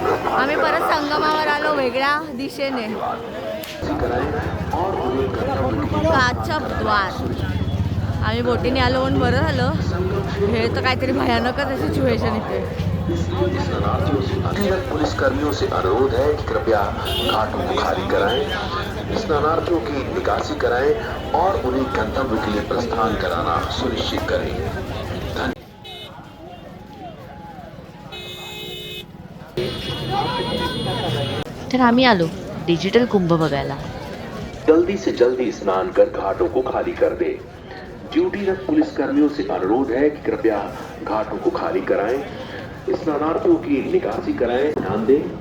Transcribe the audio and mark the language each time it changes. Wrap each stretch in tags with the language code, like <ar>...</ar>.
<mr>आम्ही परत संगमावर आलो वेगळ्या दिशेने. काचप द्वार. आम्ही बोटीने आलो म्हणून बरं झालं. हे तर काहीतरी भयानकच सिच्युएशन इथे.</mr> <hi>पुलिस कर्मियों से अनुरोध है कि कृपया घाटों को खाली कराएं, स्नानार्थियों की निकासी कराएं और उन्हें गंतव्य के लिए प्रस्थान कराना सुनिश्चित करें.</hi> <mr>तर आम्ही आलो डिजिटल कुंभ बघायला.</mr> <hi>जल्दी से जल्दी स्नान कर घाटों को खाली कर दे. ड्यूटीरत पुलिस कर्मियों से अनुरोध है कि कृपया घाटों को खाली कराएं, स्नानार्थियों की निकासी कराएं. ध्यान दें.</hi>